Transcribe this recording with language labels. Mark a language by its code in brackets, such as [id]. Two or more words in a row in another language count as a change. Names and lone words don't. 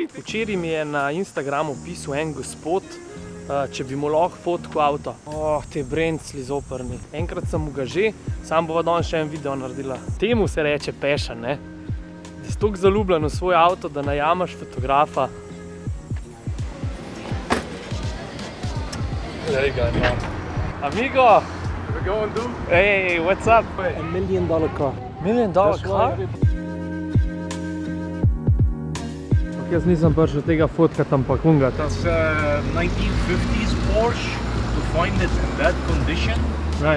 [sl] Včeraj mi je na Instagramu pisal en gospod, če bi mu lahko fotko avto. Te brencli zoprni. Enkrat sem mu ga že, sam bova danes še en video naredila. Temu se reče passion, ne? Da si toliko zaljubljen v svoj avto, da najamaš fotografa. Glej ga, no. Amigo! [en] We're going, dude. Hey, what's up? $1 million car. $1 million car? [sl] Jaz nisem prišel tega fotkati, ampak unga. [en] That's a 1950s Porsche. To find it in that condition, Right.